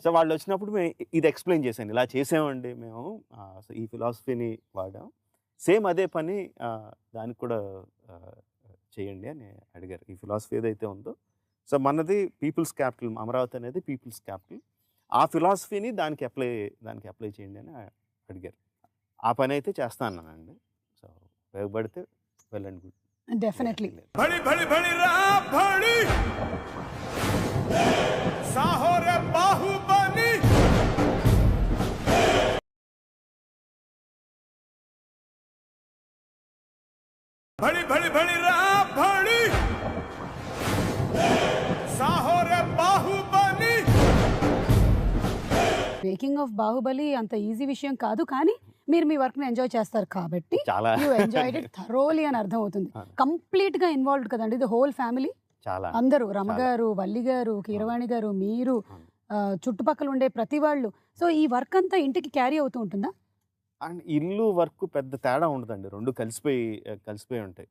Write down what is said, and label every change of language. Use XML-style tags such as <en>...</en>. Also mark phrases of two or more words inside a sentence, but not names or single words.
<te>సో వాళ్ళు వచ్చినప్పుడు మేము ఇది ఎక్స్ప్లెయిన్ చేశాను, ఇలా చేసామండి మేము, ఈ ఫిలాసఫీని వాడాం, సేమ్ అదే పని దానికి కూడా చేయండి అని అడిగారు. ఈ ఫిలాసఫీ ఏదైతే ఉందో, సో మనది</te> <en>peoples capital,</en> <te>అమరావతి అనేది</te> <en>peoples capital,</en> <te>ఆ ఫిలాసఫీని దానికి అప్లై చేయండి అని అడిగారు. ఆ పని అయితే చేస్తా అన్నానండి. సో ఉపయోగపడితే</te> <en>well and good.</en> <te>డెఫినెట్లీ. భడీ భడీ భడీ రా భడీ సాహో రే బాహుబలి భడీ భడీ భడీ రా భడీ సాహో రే బాహుబలి.</te> <en>making of Baahubali</en> <te>అంత ఈజీ విషయం కాదు, కానీ మీరు మీ వర్క్ ని ఎంజాయ్ చేస్తారు కాబట్టి చాలా</te> <en>you enjoyed it thoroughly</en> <te>అని అర్థం అవుతుంది. కంప్లీట్ గా ఇన్వాల్వ్డ్ కదండి,</te> <en>the whole family.</en> <te>చాలా అందరూ, రమ గారు, వల్లి గారు, కీరవాణి గారు, మీరు, చుట్టుపక్కల ఉండే ప్రతి వాళ్ళు. సో ఈ వర్క్ అంతా ఇంటికి క్యారీ అవుతూ ఉంటుందా? అండ్ ఇల్లు వర్క్ పెద్ద తేడా ఉండదండి, రెండు కలిసిపోయి ఉంటాయి.</te>